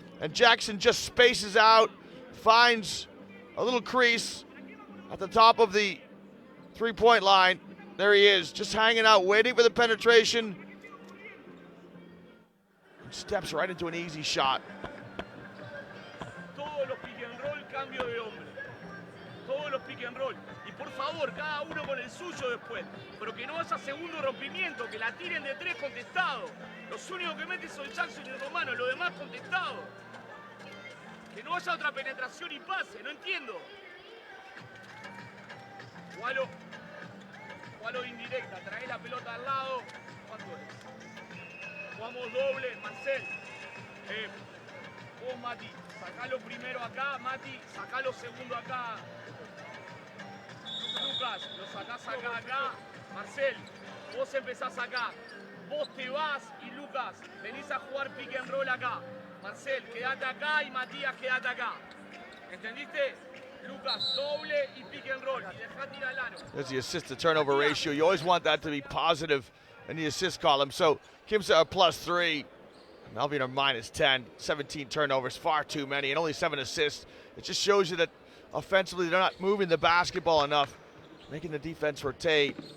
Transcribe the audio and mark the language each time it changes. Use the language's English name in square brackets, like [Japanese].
[English] And Jackson just spaces out, finds a little crease at the top of the three-point line. There he is, just hanging out, waiting for the penetration. And steps right into an easy shot. [Spanish] Todos los pick and roll, cambio de hombre. Todos los pick and roll. Y por favor, cada uno con el suyo después. Pero que no haya segundo rompimiento, que la tiren de tres contestado. Los únicos que meten son Jackson y el Romano, los demás contestado. Que no haya otra penetración y pase, no entiendo. Jugalo de indirecta, trae la pelota al lado. ¿Cuánto es? Jugamos doble, Marcel. Vos, Mati, sacalo primero acá, Mati, sacalo segundo acá. Lucas, lo sacás acá. Marcel, vos empezás acá. Vos te vas y Lucas, venís a jugar pick and roll acá. Marcel, quédate acá y Matías, quédate acá. ¿Entendiste? Lucas, doble y pick and roll. Y dejá tirar el aro. [English] There's the assist to turnover ratio. You always want that to be positive in the assist column. So Quimsa are +3. Malvin are -10. 17 turnovers, far too many, and only 7 assists. It just shows you that offensively they're not moving the basketball enough, making the defense rotate.